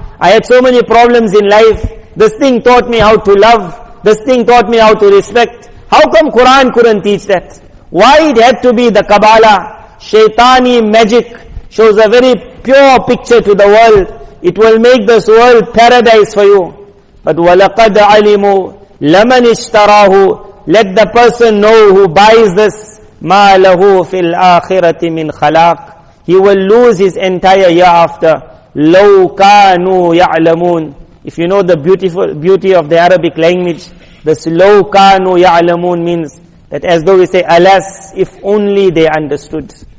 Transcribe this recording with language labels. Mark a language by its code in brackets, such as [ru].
[en] I had so many problems in life. This thing taught me how to love. This thing taught me how to respect. How come Quran couldn't teach that? Why it had to be the Kabbalah? Shaitani magic shows a very pure picture to the world. It will make this world paradise for you. But [ar] وَلَقَدْ عَلِمُوا لَمَنِ اشْتَرَاهُ. [en] Let the person know who buys this, [ar] مَا لَهُ فِي الْآخِرَةِ مِنْ خَلَاقٍ. [en] He will lose his entire year after. [ar] لَوْ كَانُوا يَعْلَمُونَ. [en] If you know the beauty of the Arabic language, this [ar] لَوْ كَانُوا يَعْلَمُونَ [en] means that as though we say, alas, if only they understood.